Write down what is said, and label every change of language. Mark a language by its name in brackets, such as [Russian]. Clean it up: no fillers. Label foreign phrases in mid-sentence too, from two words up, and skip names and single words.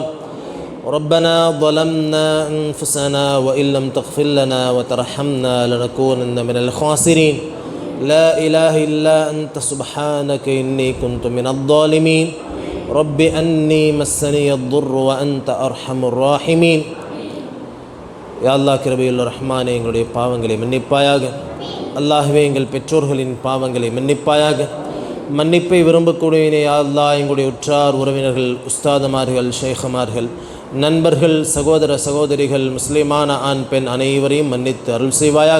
[Arabic] ربنا ظلمنا أنفسنا وإن لم تغفر لنا وترحمنا لنكونن من الخاسرين. لا إله إلا أنت سبحانك إني كنت من الظالمين. رب أني مسني الضر وأنت أرحم الراحمين. يا الله [Tamil] கிருபையுள்ள ரஹ்மானே, எங்களுடைய பாவங்களை மன்னிப்பாயாக. அல்லாஹ்வே, எங்கள் பெற்றோர்களின் பாவங்களை மன்னிப்பாயாக. மன்னிப்பை விரும்பக்கூடியவனே [Arabic] يا الله, [Tamil] எங்களுடைய உற்றார் உறவினர்கள், உஸ்தாதுமார்கள், ஷேഖமார்கள், நண்பர்கள், சகோதர சகோதரிகள், முஸ்லிமான ஆண் பெண் அனைவரையும் மன்னித்து அருள் செய்வாயாக.